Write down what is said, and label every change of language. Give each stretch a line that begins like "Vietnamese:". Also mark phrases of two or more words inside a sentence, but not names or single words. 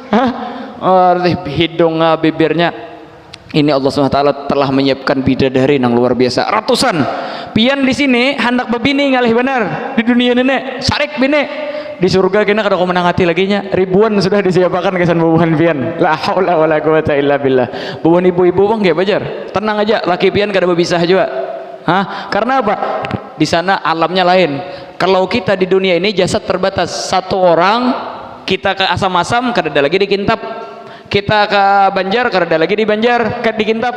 Banjar: Hidung bibirnya ini Allah SWT telah menyiapkan bidadari yang luar biasa, ratusan pian di sini hendak bebini ngalih benar di dunia nenek sarik bini. Di surga kena kada kau menang hati lagi nya, ribuan sudah disiapkan kesan bubuhan pian.
Arabic: لا حول ولا قوة إلا بالله.
Banjar: Bubuhan ibu-ibu bang kayak bajar, tenang aja, laki pian kada berpisah juga. Karena apa? Di sana alamnya lain. Kalau kita di dunia ini jasad terbatas, satu orang kita ke asam-asam kada ada lagi dikintab, kita ke Banjar kada ada lagi di Banjar kada dikintab.